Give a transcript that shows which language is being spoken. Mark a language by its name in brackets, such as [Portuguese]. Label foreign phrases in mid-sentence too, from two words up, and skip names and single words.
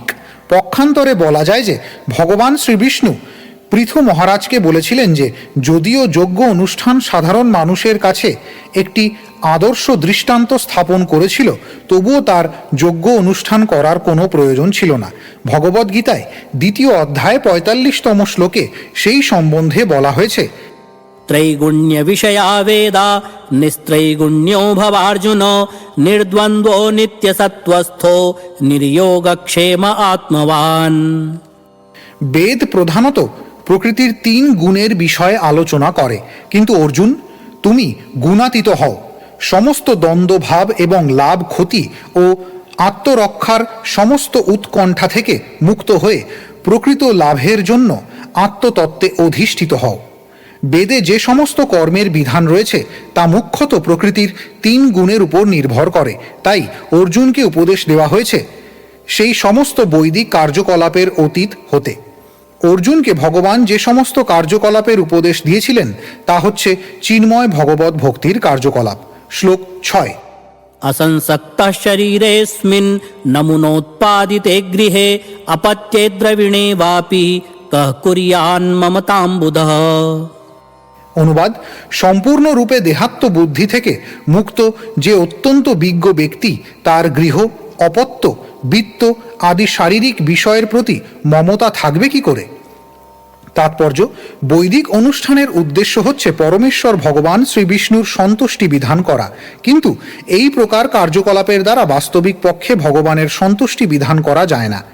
[Bangla] পক্ষান্তরে বলা যায় যে ভগবান শ্রীবিষ্ণু পৃথু মহারাজকে বলেছিলেন যে যদিও যজ্ঞ অনুষ্ঠান সাধারণ মানুষের কাছে একটি আদর্শ দৃষ্টান্ত স্থাপন করেছিল, তবুও তার যজ্ঞ অনুষ্ঠান করার কোনো প্রয়োজন ছিল না। ভগবদ্গীতায় ২য় অধ্যায় ৪৫তম শ্লোকে সেই সম্বন্ধে বলা হয়েছে, [Sanskrit] त्रैगुण्य विषया वेदा निस्त्रैगुण्यो भवार्जुन निर्द्वन्द्वो नित्यसत्त्वस्थो निर्योगक्षेम आत्मवान। [Bangla] বেদ প্রধানত প্রকৃতির ৩ গুণের বিষয়ে আলোচনা করে, কিন্তু অর্জুন, তুমি গুণাতীত হও। সমস্ত দ্বন্দ্বভাব এবং লাভ ক্ষতি ও আত্মরক্ষার সমস্ত উৎকণ্ঠা থেকে মুক্ত হয়ে প্রকৃত লাভের জন্য আত্মতত্ত্বে অধিষ্ঠিত হও। বেদে যে সমস্ত কর্মের বিধান রয়েছে তা মুখ্যত প্রকৃতির ৩ গুণের উপর নির্ভর করে। তাই অর্জুনকে উপদেশ দেওয়া হয়েছে সেই সমস্ত বৈদিক কার্যকলাপের অতীত হতে। অর্জুনকে ভগবান যে সমস্ত কার্যকলাপের উপদেশ দিয়েছিলেন তা হচ্ছে চিন্ময় ভগবত ভক্তির কার্যকলাপ। শ্লোক ৬। [Sanskrit] असंसक्तः शरीरेऽस्मिन् नमुनोत्पादिते गृहे अपत्ये द्रविणे वापि कः कुर्यान्ममतां बुधः। [Bangla] অনুবাদ: সম্পূর্ণরূপে দেহাত্ম বুদ্ধি থেকে মুক্ত যে অত্যন্ত বিজ্ঞ ব্যক্তি, তার গৃহ, অপত্য, বিত্ত আদি শারীরিক বিষয়ের প্রতি মমতা থাকবে কি করে? তাৎপর্য: বৈদিক অনুষ্ঠানের উদ্দেশ্য হচ্ছে পরমেশ্বর ভগবান শ্রীবিষ্ণুর সন্তুষ্টি বিধান করা, কিন্তু এই প্রকার কার্যকলাপের দ্বারা বাস্তবিক পক্ষে ভগবানের সন্তুষ্টি বিধান করা যায় না।